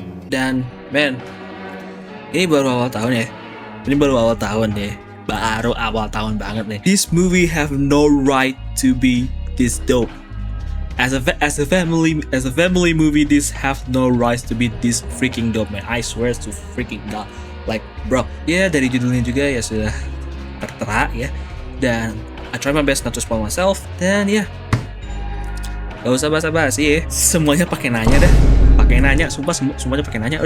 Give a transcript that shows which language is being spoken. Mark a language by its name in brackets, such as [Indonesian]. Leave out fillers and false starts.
[Indonesian] Dan men, ini baru awal tahun ya. Ini baru awal tahun ya. Baru awal tahun banget nih. [English] This movie have no right to be this dope. As a family movie, this have no rights to be this freaking dope, man. I swear to freaking God. [Indonesian] Like, bro, ya dari judulnya juga ya sudah tertera ya. [English] Dan I try my best not to spoil myself. [Indonesian] Dan ya, gak usah basa-basi ya. Semuanya pakai nanya dah. Pakai nanya, sumpah semuanya pakai nanya.